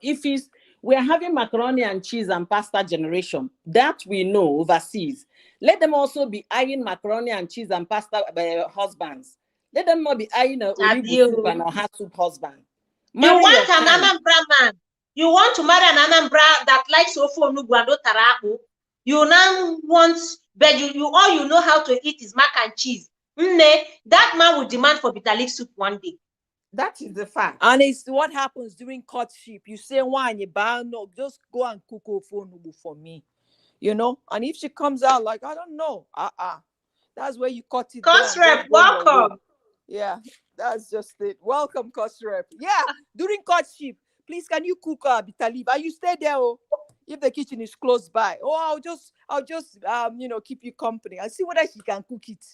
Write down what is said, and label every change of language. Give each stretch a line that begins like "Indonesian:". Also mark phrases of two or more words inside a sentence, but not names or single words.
English: We're having macaroni and cheese and pasta generation that we know overseas. Let them also be eyeing macaroni and cheese and pasta husbands. Let them not be eyeing a olive soup and a hot soup husband. You want an Anambra man. You want to marry an Anambra that likes
Igbo: ofu onugbu
English: and otarapu. You now want, but all you know how to eat is mac and cheese. That man will demand for bitter leaf soup one day. That is the fact. And it's what happens during courtship. You say, why you buy no, just go and cook
Igbo: ofu onugbu
English: for me. You know? And if she comes out like, I don't know, that's where you cut it. Cost rep, welcome. Yeah, that's just it. Welcome, cost rep. Yeah, during courtship, please can you cook bitter leaf? And you stay there, if the kitchen is close by. I'll just keep you company and see whether she can cook it.